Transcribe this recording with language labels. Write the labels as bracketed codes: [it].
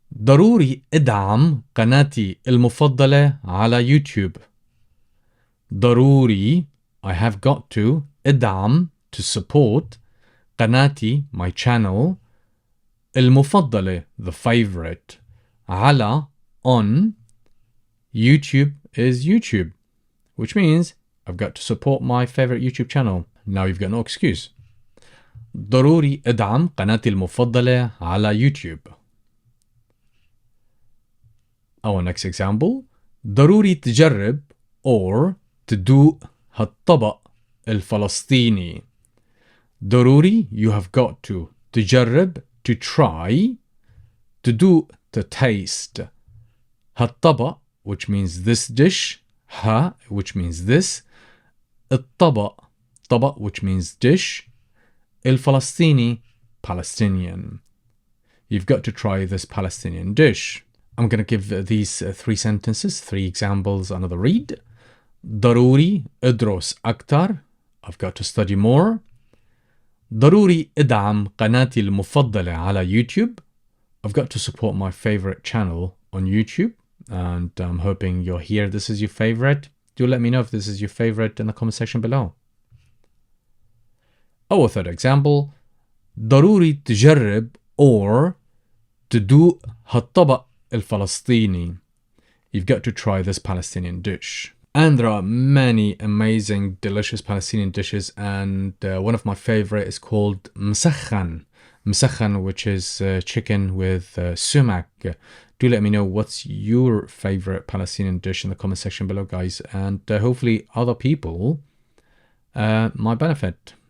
[ar] ضروري ادعم قناتي المفضلة على يوتيوب. [en] ضروري, I have got to. ادعم, to support. قناتي, my channel. المفضلة, the favorite. على, on. YouTube is YouTube, which means I've got to support my favorite YouTube channel. Now you've got no excuse. [ar] ضروري ادعم قناتي المفضلة على يوتيوب. [en] Our next example, [ar] ضروري تجرب or تدوق هالطبق الفلسطيني. [en] ضروري, you have got to. تجرب, to try. تدوق, to taste. هالطبق, which means this dish, ها, which means this. الطبق, طبق, which means dish. الفلسطيني, Palestinian. You've got to try this Palestinian dish. I'm going to give these three sentences, three examples, another read. [ar] ضروري ادرس أكتر. [en] I've got to study more. [ar] ضروري ادعم قناتي المفضلة على YouTube. [en] I've got to support my favorite channel on YouTube, and I'm hoping you're here. This is your favorite. Do let me know if this is your favorite in the comment section below. Our third example. [ar] ضروري تجرب or تدوق هالطبق الفلسطيني. [en] You've got to try this Palestinian dish. And there are many amazing, delicious Palestinian dishes, and one of my favorite is called مسخن. مسخن, which is chicken with sumac. Do let me know what's your favorite Palestinian dish in the comment section below, guys, and hopefully other people might benefit.